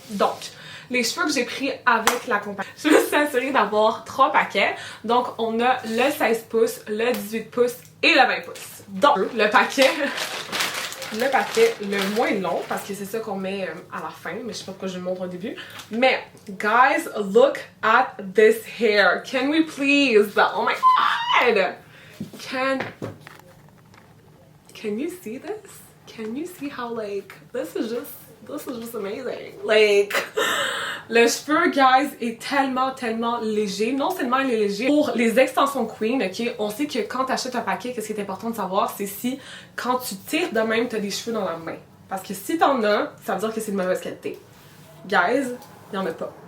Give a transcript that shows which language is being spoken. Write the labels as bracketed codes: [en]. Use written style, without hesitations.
[fr] Donc, les cheveux que j'ai pris avec la compagnie, je me suis assurée d'avoir 3 paquets. Donc, on a le 16 pouces, le 18 pouces et le 20 pouces. Donc, le paquet le moins long, parce que c'est ça qu'on met à la fin, mais je sais pas pourquoi je le montre au début. [en] Mais, guys, look at this hair. Can we please? Oh my god! Can you see this? Can you see how, like, this is just amazing. [fr] Like, le cheveu, guys, est tellement léger. Non seulement il est léger, pour les extensions Queen, ok, on sait que quand tu achètes un paquet, qu'est-ce qui est important de savoir, c'est si, quand tu tires de même, tu as des cheveux dans la main. Parce que si t'en as, ça veut dire que c'est de mauvaise qualité. Guys, il y en a pas.